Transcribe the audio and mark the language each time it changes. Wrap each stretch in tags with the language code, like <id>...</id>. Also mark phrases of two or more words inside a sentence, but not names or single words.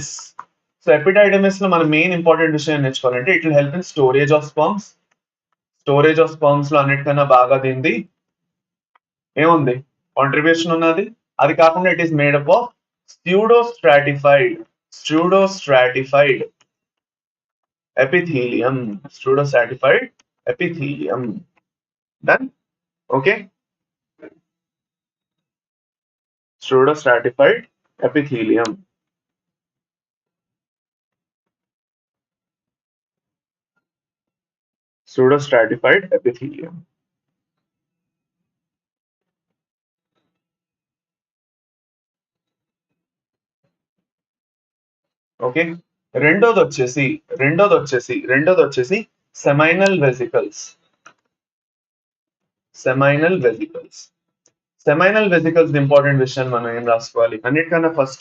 <te>ఎపిడైడమిస్ సో ఎపిడైడమిస్ లో మన</te> <en>main important</en> <te>విషయం నేర్చుకోవాలంటే</te> <en>it will help in storage of sperms</en> <te>లో అన్నిటికన్నా బాగా దీనిది ఏముంది కాంట్రిబ్యూషన్ ఉన్నది. అది కాకుండా</te> <en>it is made up of strudostratified epithelium. Pseudostratified epithelium. Done? Okay. Pseudostratified epithelium. Pseudostratified epithelium.</en> <te>ఓకే. రెండోది వచ్చేసి</te> <en>seminal vesicles. seminal vesicles</en> <te>ఇంపార్టెంట్ విషయం మనం ఏం రాసుకోవాలి అన్నిటికన్నా ఫస్ట్.</te>